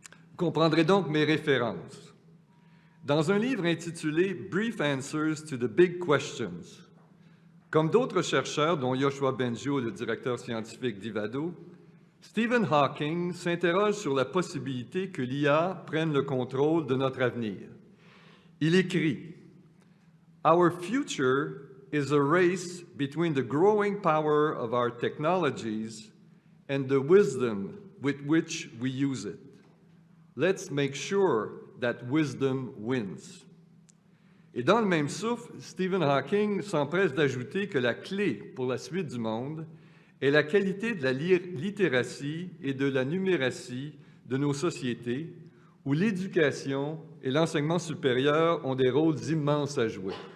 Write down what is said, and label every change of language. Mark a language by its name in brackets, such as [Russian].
[French] Vous comprendrez donc mes références. Dans un livre intitulé « [English] Brief Answers to the Big Questions [French] », comme d'autres chercheurs, dont Yoshua Bengio, le directeur scientifique d'Ivado, Stephen Hawking s'interroge sur la possibilité que l'IA prenne le contrôle de notre avenir. Il écrit [English] « Our future is a race between the growing power of our technologies and the wisdom with which we use it. Let's make sure that wisdom wins. [French] » Et dans le même souffle, Stephen Hawking s'empresse d'ajouter que la clé pour la suite du monde est la qualité de la littératie et de la numératie de nos sociétés, où l'éducation et l'enseignement supérieur ont des rôles immenses à jouer.